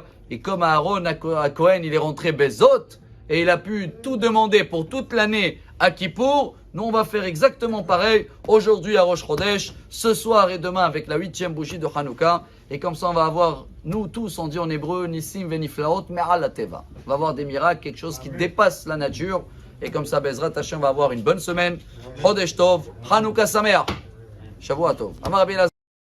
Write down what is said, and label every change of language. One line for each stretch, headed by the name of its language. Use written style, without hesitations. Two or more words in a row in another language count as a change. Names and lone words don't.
French: Et comme Aaron à Cohen, il est rentré Bezot, et il a pu tout demander pour toute l'année à Kippour, nous on va faire exactement pareil aujourd'hui à Rosh Chodesh, ce soir et demain avec la 8e bougie de Hanouka. Et comme ça on va avoir, nous tous on dit en hébreu,
Hebrew: ניסים ונפלאות מעל לטבע.
French: On va avoir des miracles, quelque chose qui dépasse la nature. Et comme ça
Hebrew: בעזרת השם
French: va avoir une bonne semaine.
Hebrew: חודש טוב, חנוכה שמח, שבוע טוב. אמר רבי אלעזר.